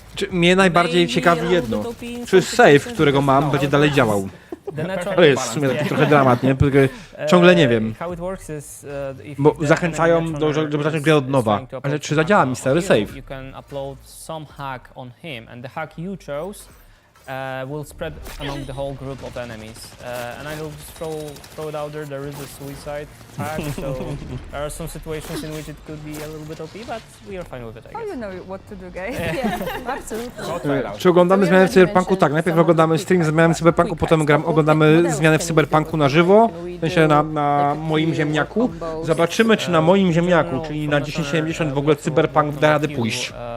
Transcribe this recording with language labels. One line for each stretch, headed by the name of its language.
Polish: Mnie najbardziej ciekawi jedno. Czy save, którego mam, będzie dalej działał? To jest w sumie taki trochę dramat, nie? Ciągle nie wiem. Bo zachęcają żeby zacząć grę od nowa. Ale czy zadziała mi stary save?
English: You can upload some hack on him, and the hack you chose will spread among the whole group of enemies. And I will just throw it out there. There is a suicide hack, so there are some situations in which it could be a little bit OP, but we are fine with it, I Oh, guess. you know what to do, guys. Yeah, absolutely.
Polish: Czy oglądamy zmiany w Cyberpunku? Tak, najpierw oglądamy stream zmiany w Cyberpunku, potem oglądamy zmiany w Cyberpunku na żywo, w sensie na moim ziemniaku. Zobaczymy, czy na moim ziemniaku, czyli na 1070 w ogóle Cyberpunk da radę pójść.